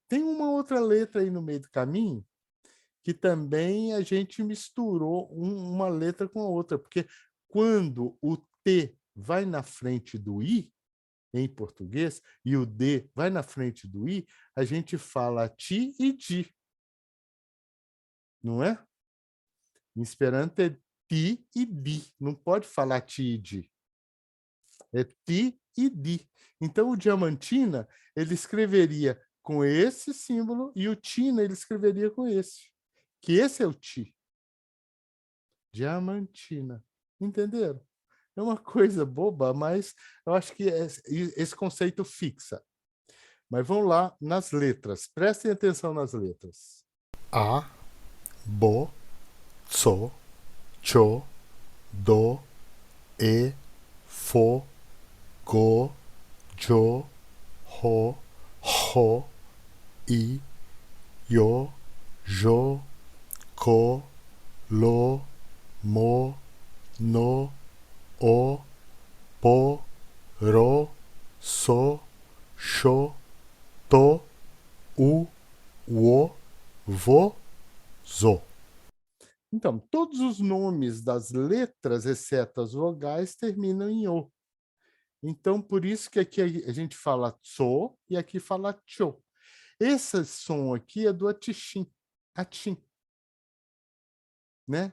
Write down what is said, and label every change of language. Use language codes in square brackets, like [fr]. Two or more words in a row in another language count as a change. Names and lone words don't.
[pt] Tem uma outra letra aí no meio do caminho que também a gente misturou uma letra com a outra, porque quando o T vai na frente do I, em português, e o D vai na frente do I, a gente fala ti e di. Não é? Em Esperanto é ti e di. Não pode falar ti e di. É ti e di. Então, o Diamantina, ele escreveria com esse símbolo e o Tina, ele escreveria com esse. Que esse é o ti. Diamantina. Entenderam? É uma coisa boba, mas eu acho que esse conceito fixa. Mas vamos lá nas letras. Prestem atenção nas letras. [eo] A, bo, so, cho, do, e, fo, go, jo, ho, ho, i, yo, jo, ko, lo, mo, no, o, po, ro, so, sho, to, u, wo, vo, zo. [pt] Então, todos os nomes das letras, exceto as vogais, terminam em o. Então, por isso que aqui a gente fala tso e aqui fala cho. Esse som aqui é do atim, né?